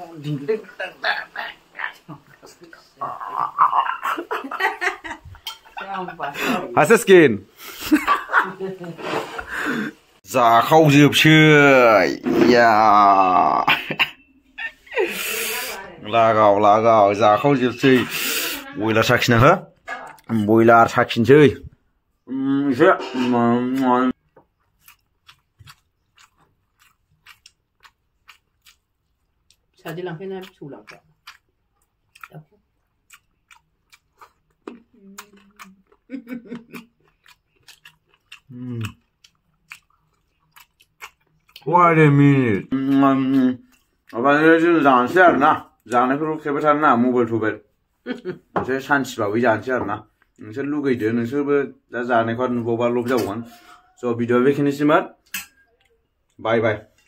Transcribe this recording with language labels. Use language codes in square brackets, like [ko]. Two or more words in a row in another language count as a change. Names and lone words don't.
[brx] हासिगोन जाखावजोबसै या लागाव जाखावजोबसै बयलार साखिना हो बयलार साखिनोसै एसे सादि लांफैना फिसौ लांफै [en] Wait a minute. [brx] Obaनो जों जानोसै आरो ना जानायफोरखौ खेबाय थानो ना मबाइल एसे सानसेबाबो जानोसै आरो ना नोंसोर लुगैदो नोंसोरबो दा जानायखौ नुबावबा लब जाबावगोन स' भिडिअआ बेखिनिसिमोन बाय बाय